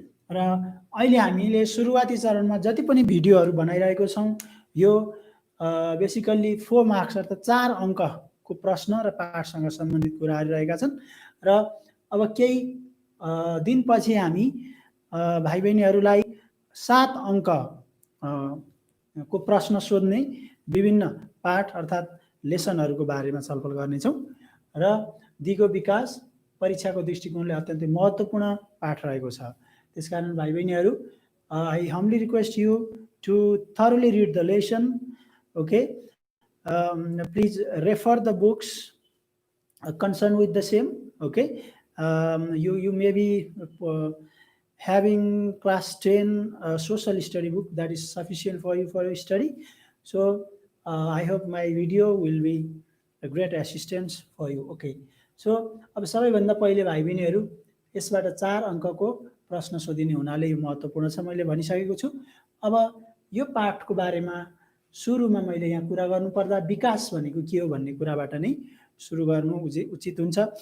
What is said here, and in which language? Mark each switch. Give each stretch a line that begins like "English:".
Nepali: र अहिले हामीले सुरुवाती चरणमा जति पनि भिडियोहरू बनाइरहेको छौं यो बेसिकली 4 मार्क्स अर्थात् 4 अङ्कको प्रश्न र पाठसँग सम्बन्धित कुराहरू रहेका छन् र अब केही दिनपछि हामी भाइ बहिनीहरूलाई 7 अङ्क को प्रश्न सोध्ने विभिन्न पाठ अर्थात् लेसनहरूको बारेमा छलफल गर्नेछौं र दिगो विकास परीक्षाको दृष्टिकोणले अत्यन्तै महत्त्वपूर्ण पाठ रहेको छ। त्यसकारण भाइ बहिनीहरू,
English: I humbly request you to thoroughly read the lesson. Okay, please refer the books concerned with the same. Okay, you may be having class 10 social study book that is sufficient for you for your study. So I hope my video will be a great assistance for you. Okay, so
Nepali: अब सबैभन्दा पहिले भाइ बहिनीहरू यसबाट 4 अङ्कको प्रश्न सोधिने हुनाले यो महत्त्वपूर्ण छ, मैले भनिसकेको छु। अब यो पाठको बारेमा सुरुमा मैले यहाँ कुरा गर्नुपर्दा विकास भनेको के हो भन्ने कुराबाट नै सुरु गर्नु उचित हुन्छ।